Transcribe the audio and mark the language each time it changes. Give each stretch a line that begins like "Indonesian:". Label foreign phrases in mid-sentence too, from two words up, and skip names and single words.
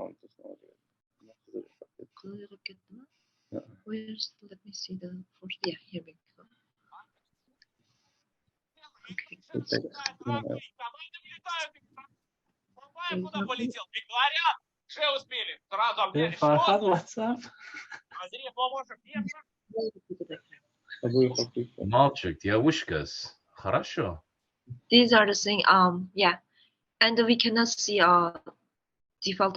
English: Clear look at them. Yeah. Where's, let me see the first, yeah, here we go. Okay. Farhad, what's up?
Russian: Мальчик, девушкас. Хорошо.
English: These are the thing, yeah. And we cannot see default